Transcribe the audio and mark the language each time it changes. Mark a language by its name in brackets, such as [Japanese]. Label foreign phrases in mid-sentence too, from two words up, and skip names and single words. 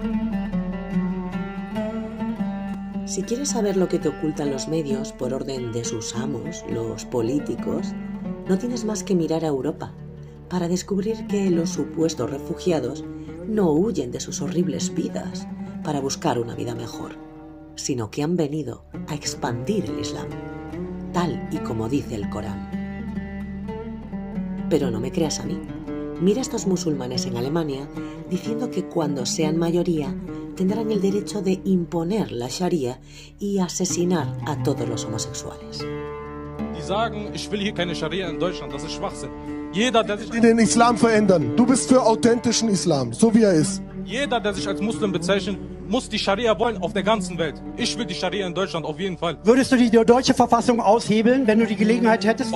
[Spanish] Si quieres saber lo que te ocultan los medios por orden de sus amos, los políticos, no tienes más que mirar a Europa para descubrir que los supuestos refugiados no huyen de sus horribles vidas para buscar una vida mejor, sino que han venido a expandir el Islam, tal y como dice el Corán. Pero no me creas a mí. Mira a estos musulmanes en Alemania diciendo que cuando sean mayoría tendrán el derecho de imponer la Sharia y asesinar a todos los homosexuales. [German] Die sagen, ich will hier keine Scharia in Deutschland, das ist Schwachsinn. Jeder, der sich den Islam verändern. Du bist für authentischen Islam, so wie er ist. Jeder, der sich als Muslim bezeichnet, muss die Scharia wollen auf der ganzen Welt. Ich will die Scharia in Deutschland auf jeden Fall. Würdest du die deutsche Verfassung aushebeln, wenn du die Gelegenheit hättest?